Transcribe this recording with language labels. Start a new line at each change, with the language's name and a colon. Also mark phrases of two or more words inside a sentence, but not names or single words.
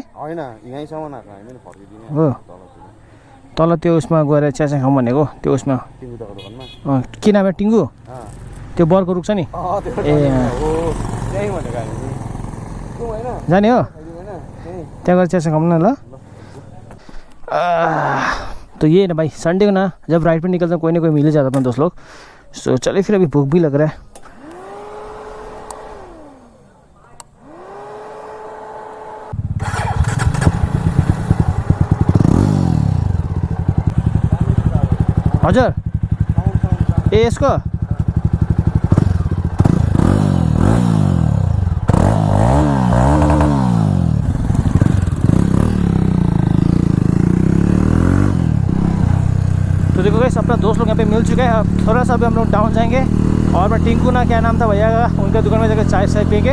Nepali: होइन यहीँसम्म आएको हामी पनि फर्किदिने हो तल त्यो उसमा गएर चियासा खाउँ भनेको त्यो उसमा। टिङ्गुदाको दोकानमा के नाम है? टिङ्गु? त्यो बरको रुख छ नि। ए त्यहीँ भनेको हामी जाने हो त्यहाँ गएर चियासा खाउँ न ल।
Hindi: तो ये ना भाई संडे को ना जब राइड पे निकलता कोई ना कोई मिल ही जाता अपने दोस्त लोग। सो चलिए फिर अभी भूख भी लग रहा है।
Nepali: हजुर ए यसको
Hindi: तो देखो गाइस अपना दोस्त लोग यहाँ पे मिल चुका है। अब थोड़ा सा अभी हम लोग डाउन जाएंगे और मैं टिंकू ना क्या नाम था भैया का, उनके दुकान में जाकर चाय चाय पियेंगे।